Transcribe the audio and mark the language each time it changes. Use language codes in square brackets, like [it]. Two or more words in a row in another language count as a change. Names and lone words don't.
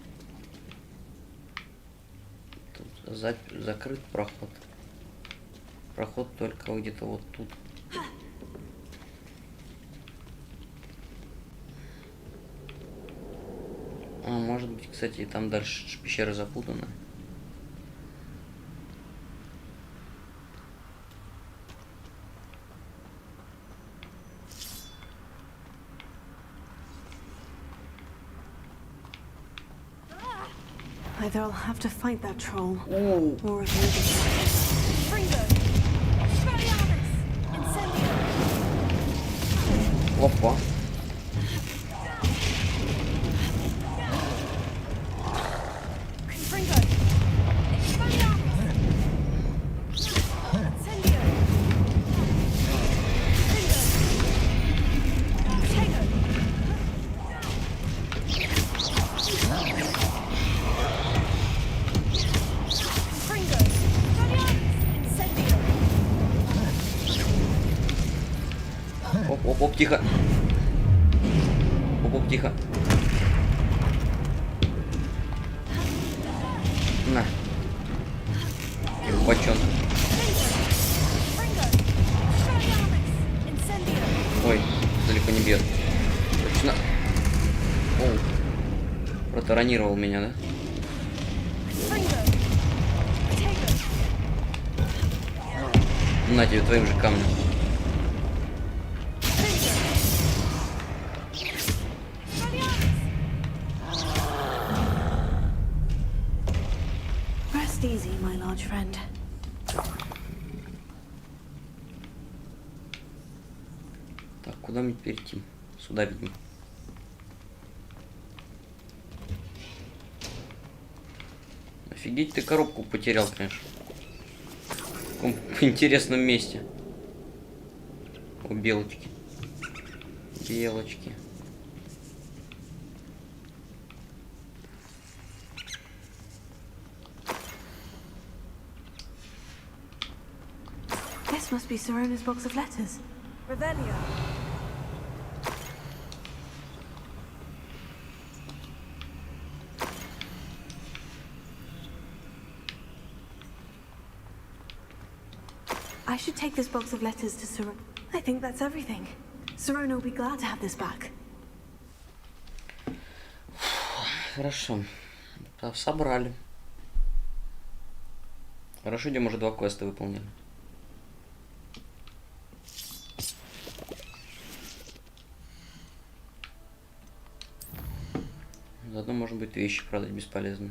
[ru] Тут закрыт проход. Проход только где-то вот тут. А, может быть, кстати, там дальше пещера запутана. [en] Either I'll have to fight that troll, [ru] О, [en] or avoid it. Confringo! Expelliarmus! Incendio! [ru] опа. [en] Confringo! Expelliarmus! Incendio! Confringo! Tego! Confringo! Expelliarmus! Incendio! [ru] Оп, оп, оп, тихо. Оп, оп, тихо. На. Бочон. [en] Confringo! Expelliarmus! Incendio! [ru] Ой, далеко не бьет. Точно. Оу. Протаранировал меня, да? [en] Confringo! Tego! [ru] На тебе твоим же камнем. [en] Rest easy, my large friend. [ru] куда мне перейти? Сюда, видимо. Офигеть, ты коробку потерял, конечно. В каком интересном месте. О, белочки. Белочки. [en] This must be Sirona's box of letters. Revelio. I should take this box of letters to Sirona. I think that's everything. Sirona will be glad to have this back. [ru] Хорошо. Собрали. Хорошо, где мы уже 2 квеста выполнили. Заодно, может быть, вещи продать бесполезные.